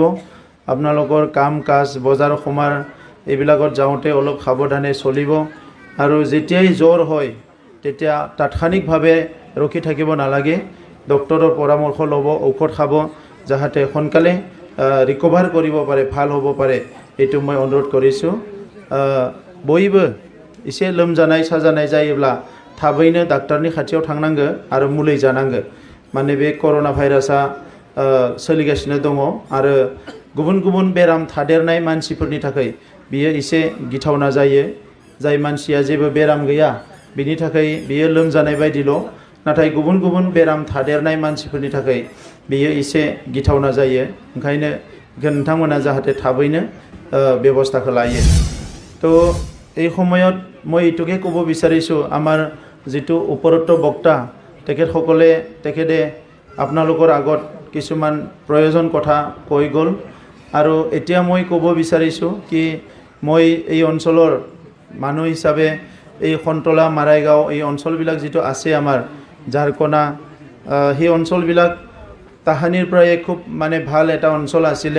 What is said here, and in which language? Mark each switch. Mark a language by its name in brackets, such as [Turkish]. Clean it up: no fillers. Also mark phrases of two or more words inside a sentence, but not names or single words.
[Assamese] আপোনালোকৰ কাম কাজ বজাৰ সমাৰ এইবিলাকত যাওঁতে অলপ সাৱধানে চলিব আৰু যেতিয়াই জ্বৰ হয় তেতিয়া তাৎক্ষণিকভাৱে ৰখি থাকিব নালাগে। ডক্টৰৰ পৰামৰ্শ ল'ব, ঔষধ খাব যাহাতে সোনকালে ৰিকভাৰ কৰিব পাৰে, ভাল হ'ব পাৰে। এইটো মই অনুৰোধ কৰিছোঁ। [Bodo] बयबो एसे लोमजानाय साजानाय जायोब्ला थाबैनो डाक्टारनि खाथियाव थांनांगो आरो मुलि जानांगो। माने बे कोरोना भाइरासआ सोलिगासिनो दङ आरो गुबुन गुबुन बेराम थादेरनाय मानसिफोरनि थाखाय बियो एसे गिथावना जायो। जाय मानसिया जेबो बेराम गैया बिनि थाखाय बियो लोमजानाय बायदिल', नाथाय गुबुन गुबुन बेराम थादेरनाय मानसिफोरनि थाखाय बियो एसे गिथावना जायो। ओंखायनो नोंथांमोना जाहाथे थाबैनो बेबस्थाखौ लायो। [Assamese] तो এই সময়ত মই এইটোকে ক'ব বিচাৰিছোঁ আমাৰ যেটো উপরোক্ত বক্তা তেখেতে আপোনালোকৰ আগত কিছুমান প্ৰয়োজন কথা কৈ গ'ল আৰু এতিয়া মই ক'ব বিচাৰিছোঁ কি মই এই অঞ্চলৰ মানুহ হিচাপে এই খন্তলা মাৰাইগাঁও এই অঞ্চলবিলাক যেটো আছে আমাৰ ঝাৰকনা সেই অঞ্চলবিলাক তাহানিৰ প্ৰায় খুব মানে ভাল এটা অঞ্চল আছিলে।